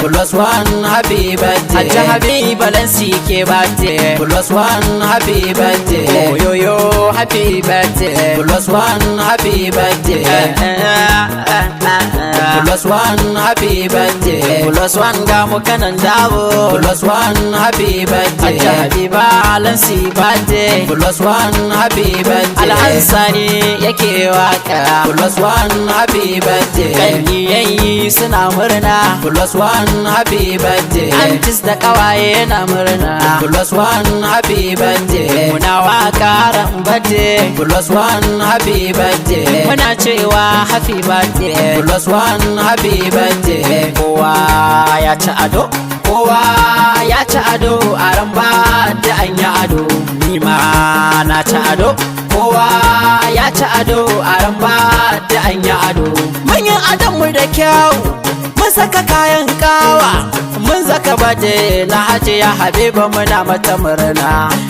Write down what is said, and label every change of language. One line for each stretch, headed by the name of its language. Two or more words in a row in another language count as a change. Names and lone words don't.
English: Plus one, happy birthday.
Hausa: Hajji Habiba Lansi ke birthday.
English: Plus one, happy birthday. Oyoyo, happy birthday. Plus one, happy birthday. Eh, eh, eh, eh, eh. Plus one, happy birthday. Plus one,
Hausa: ga mu kanan dabo.
English: Plus one, happy birthday.
Hausa: Hajji Habiba Lansi birthday.
English: Plus one, happy birthday.
Hausa: Alhassani yake wa
English: Plus one, happy birthday.
Hausa: Ƙanni yayyi suna murna.
English: Plus one, happy birthday.
Hausa: Aunties da ƙawaye na murna.
English: Plus one, happy birthday.
Hausa: Muna waƙa ran birthday.
English: Plus one, happy birthday.
Hausa: Muna cewa
English: happy birthday. Plus one, happy birthday.
Hausa: Kowa ya ci ado. Kowa ya ci ado. A ran ba da an yi ado. Ni ma na ci ado. Kowa ya ci ado a ran ba da an yi ado. Mun yi adon mu da kyau, mun saka kayan kawa, mun zaka baje na Hajiya Habiba muna mata murna.